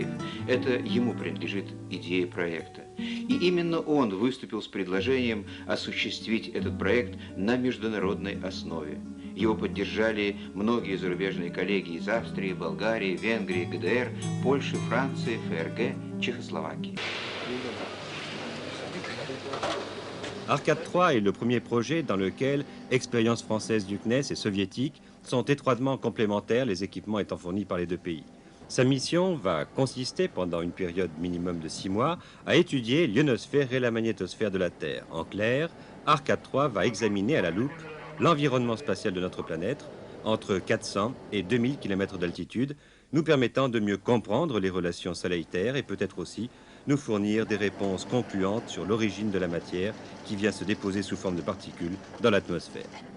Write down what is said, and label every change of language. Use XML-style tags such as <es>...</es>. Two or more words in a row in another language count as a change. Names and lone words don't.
<ru>Это ему принадлежит идея проекта. И именно он выступил с предложением осуществить этот проект на международной основе. Его поддержали многие зарубежные коллеги из Австрии, Болгарии, Венгрии, ГДР, Польши, Франции, ФРГ, Чехословакии.</ru> <fr>Arcade 3 est le premier projet dans lequel expériences françaises du CNES et soviétiques sont étroitement complémentaires, les équipements étant fournis par les deux pays. Sa mission va consister, pendant une période minimum de 6 mois, à étudier l'ionosphère et la magnétosphère de la Terre. En clair, Arcade 3 va examiner à la loupe l'environnement spatial de notre planète entre 400 et 2000 km d'altitude, nous permettant de mieux comprendre les relations Soleil-Terre et peut-être aussi nous fournir des réponses concluantes sur l'origine de la matière qui vient se déposer sous forme de particules dans l'atmosphère.</fr>